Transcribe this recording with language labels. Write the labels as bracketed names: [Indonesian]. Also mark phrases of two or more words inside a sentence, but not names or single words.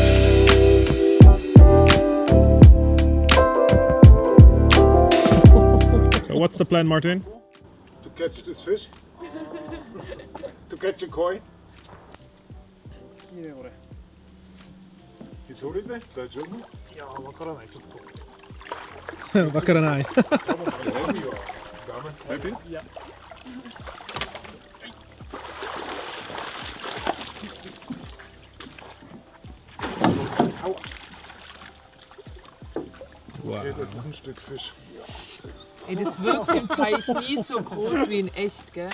[English] So what's the plan, Martin? To catch this fish? To catch a koi? Is holiday? [Japanese] Daijoubu? Wakaranai. [English] Happy? Yeah. Wow. [German] Okay, das ist ein Stück Fisch. Ey, das wirkt im Teich nie so groß wie in echt, gell?